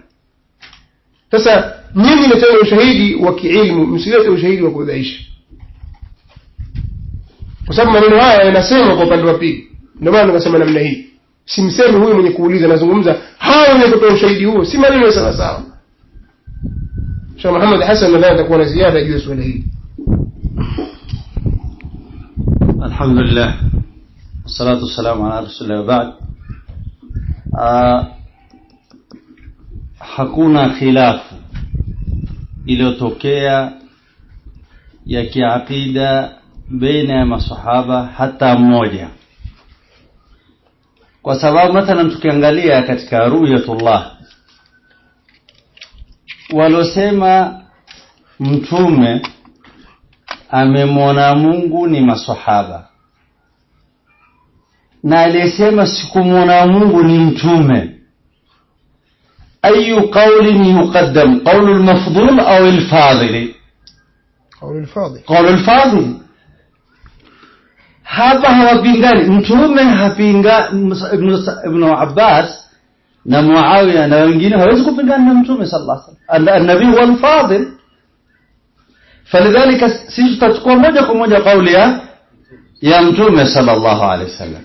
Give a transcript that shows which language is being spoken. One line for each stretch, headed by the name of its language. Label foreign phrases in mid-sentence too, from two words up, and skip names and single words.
Swahili: Sasa nyinyi leteni ushahidi wa kiilmu, msilete ushahidi wa kudhaisha. Kwa sababu maneno haya yanasema kwa upande wa pili. Ndio maana nikasema namna hii. Simsemi huyu mwenye kuuliza, nazungumza hao wenye kutoa ushahidi huo, si maneno sawa sawa. Sheikh Muhammad Hassan nadhani atakuwa na ziada juu ya swali hili. Alhamdulillah.
Arabic: والصلاة والسلام على رسول الله بعد.
Swahili: Hakuna khilafu iliyotokea ya kiakida baina ya masahaba hata mmoja. Kwa sababu mathalan tukiangalia katika ru'yatullah walosema mtume amemwona Mungu ni masahaba, na aliyesema sikumwona Mungu ni mtume.
Arabic: أي قول يقدم قول المفضول أو الفاضل؟ قول الفاضل.
Swahili: hapa hawapingani. Mtume hapinga Ibn Abbas na Muawiya na wengine hawezi kupingana na Mtume
Arabic: صلى الله عليه وسلم. النبي هو الفاضل.
Swahili: Falidhalika sisi tutachukua moja kwa moja kauli ya Mtume
Arabic: صلى الله عليه وسلم.